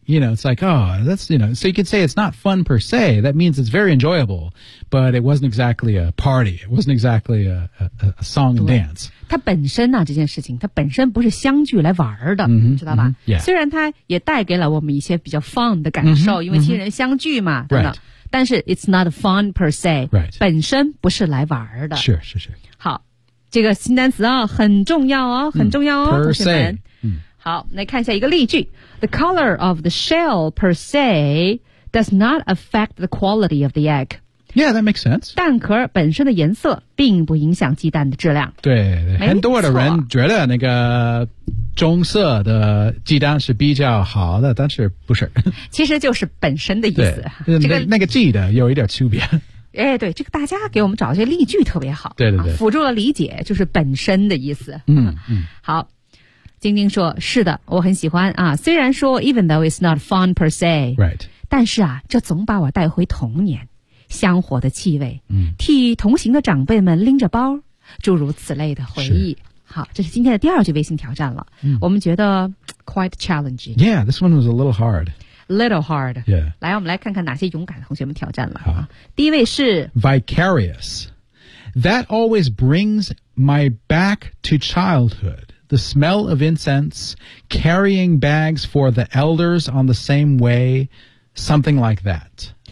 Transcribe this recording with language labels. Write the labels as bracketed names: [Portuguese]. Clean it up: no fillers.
[English] You know, it's like, oh, that's, you know, so you could say it's not fun per se. That means it's very enjoyable, but it wasn't exactly a party. It wasn't exactly a song and dance. [Chinese] 它本身啊，这件事情，它本身不是相聚来玩的， mm-hmm, 知道吧？ [English] Mm-hmm, yeah. [Chinese] 虽然它也带给了我们一些比较 fun 的感受， mm-hmm, 因为亲人相聚嘛， mm-hmm, 等等。 [English] Right. 但是 it's not fun per se、 right. [Chinese] 本身不是来玩的是是是好这个新单词啊很重要哦很重要哦、 [English] per se、 [Chinese] 嗯、好来看一下一个例句 [English] The color of the shell per se does not affect the quality of the egg Yeah, that makes sense [Chinese] 蛋壳本身的颜色并不影响鸡蛋的质量对很多的人觉得那个棕色的鸡蛋是比较好的但是不是其实就是本身的意思、这个、那个记得有一点区别哎，对这个大家给我们找这些例句特别好对对对、啊、辅助了理解就是本身的意思嗯嗯，好晶晶说是的我很喜欢啊。虽然说 [English] even though it's not fun per se、 right. [Chinese] 但是啊这总把我带回童年香火的气味、嗯、替同行的长辈们拎着包诸如此类的回忆好这是今天的第二句微信挑战了、嗯、我们觉得 [English] quite challenging Yeah, this one was a little hard Little hard Yeah [Chinese] 来我们来看看哪些勇敢的同学们挑战了好、啊、第一位是 [English] Vicarious That always brings my back to childhood The smell of incense Carrying bags for the elders on the same way Something like that